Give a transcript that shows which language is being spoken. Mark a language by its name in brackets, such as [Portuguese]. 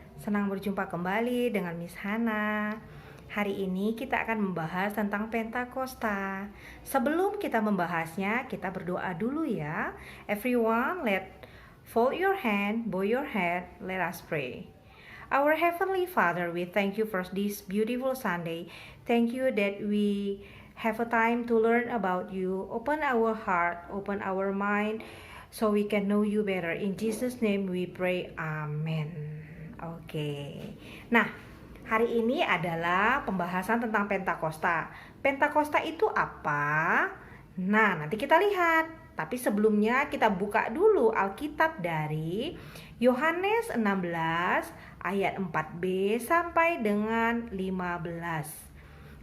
[Indonesian] Senang berjumpa kembali dengan Miss Hana. Hari ini kita akan membahas tentang Pentakosta. Sebelum kita membahasnya, kita berdoa dulu ya. [English] Everyone, fold your hand, bow your head, let us pray. Our Heavenly Father, we thank you for this beautiful Sunday. Thank you that we have a time to learn about you. Open our heart, open our mind, so we can know you better. In Jesus' name we pray, amen. Oke. [Indonesian] Nah, hari ini adalah pembahasan tentang Pentakosta. Pentakosta itu apa? Nah, nanti kita lihat. Tapi sebelumnya kita buka dulu Alkitab dari Yohanes 16 ayat 4b sampai dengan 15.